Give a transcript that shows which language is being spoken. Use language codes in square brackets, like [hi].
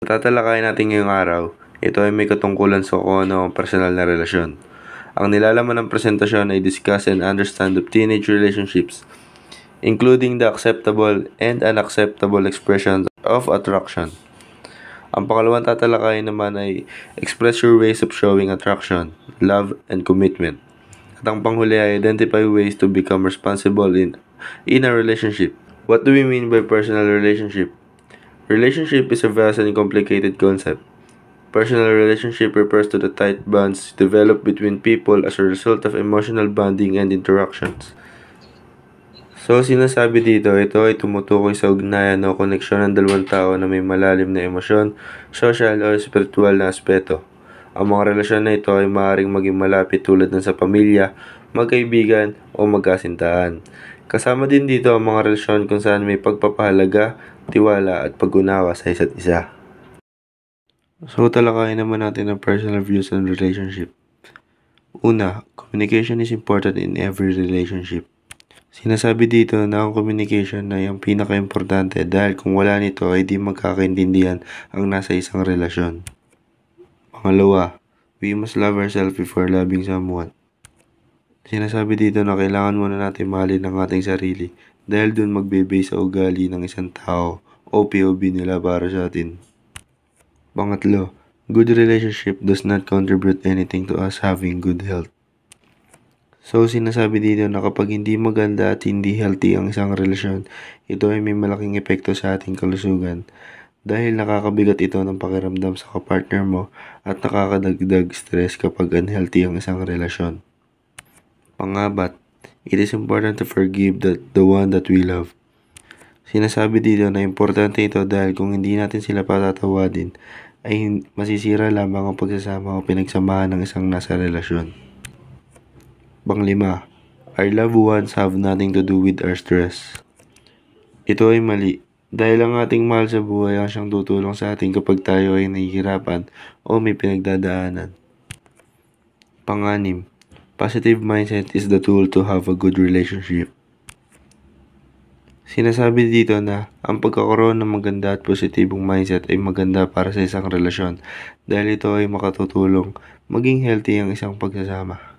[tl] Tatalakayin natin ngayong araw, ito ay may katungkulan sa kung ano ang personal na relasyon. Ang nilalaman ng presentasyon ay [en] discuss and understand of teenage relationships, including the acceptable and unacceptable expressions of attraction. [tl] Ang pangalawang tatalakayin naman ay [en] express your ways of showing attraction, love, and commitment. [tl] At ang panghuli ay [en] identify ways to become responsible in a relationship. What do we mean by personal relationship? Relationship is a vast and complicated concept. Personal relationship refers to the tight bonds developed between people as a result of emotional bonding and interactions. [tl] So, sinasabi dito, ito ay tumutukoy sa ugnayan o koneksyon ng dalawang tao na may malalim na emosyon, social o spiritual na aspeto. Ang mga relasyon na ito ay maaaring maging malapit tulad ng sa pamilya, magkaibigan o magkasintahan. Kasama din dito ang mga relasyon kung saan may pagpapahalaga, tiwala at pag-unawa sa isa't isa. So, talakayin naman natin ang [en] personal views on relationship. Una, communication is important in every relationship. [tl] Sinasabi dito na ang communication ay ang pinaka-importante dahil kung wala nito ay di magkakaintindihan ang nasa isang relasyon. [en] Pangalawa, we must love ourselves before loving someone. [tl] Sinasabi dito na kailangan muna natin mahalin ang ating sarili dahil dun magbe-base sa ugali ng isang tao o POV nila para sa atin. [en] Pangatlo, good relationship does not contribute anything to us having good health. [tl] So, sinasabi dito na kapag hindi maganda at hindi healthy ang isang relasyon, ito ay may malaking epekto sa ating kalusugan dahil nakakabigat ito ng pakiramdam sa kapartner mo at nakakadagdag stress kapag unhealthy ang isang relasyon. [en] Pangapat, it is important to forgive the one that we love. [tl] Sinasabi dito na importante ito dahil kung hindi natin sila patatawadin, ay masisira lamang ang pagsasama o pinagsamahan ng isang nasa relasyon. [en] Panglima, our loved ones have nothing to do with our stress. [tl] Ito ay mali dahil ang ating mahal sa buhay ang siyang tutulong sa atin kapag tayo ay nahihirapan o may pinagdadaanan. [en] Panganim, positive mindset is the tool to have a good relationship. [tl] Sinasabi dito na ang pagkakaroon ng maganda at positibong mindset ay maganda para sa isang relasyon dahil ito ay makatutulong maging healthy ang isang pagsasama.